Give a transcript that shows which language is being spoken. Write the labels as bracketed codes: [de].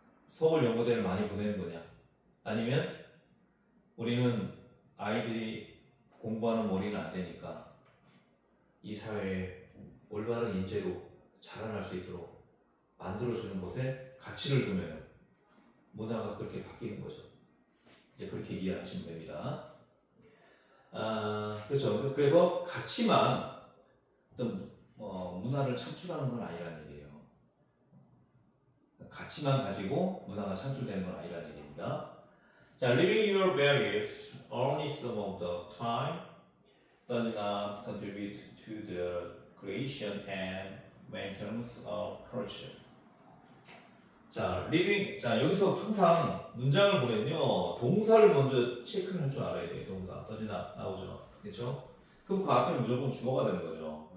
[ko] 서울 연고대를 많이 보내는 거냐? 아니면 우리는 아이들이 공부하는 머리는 안 되니까 이 사회에 올바른 인재로 자라날 수 있도록 만들어주는 것에 가치를 두면 문화가 그렇게 바뀌는 거죠. 이제 그렇게 이해하시면 됩니다. 그렇죠. 그래서 가치만 어떤 문화를 창출하는 건 아니라는 얘기예요. 가치만 가지고 문화가 창출되는 건 아니라는 얘기입니다. [en] 자, living your values only some of the time does not contribute to the creation and maintenance of culture. 자, living. [ko] 자, 여기서 항상 문장을 보면요, 동사를 먼저 체크를 할 줄 알아야 돼요. 동사. 어디 나오죠? 그렇죠? 그럼 그 앞에는 무조건 주어가 되는 거죠.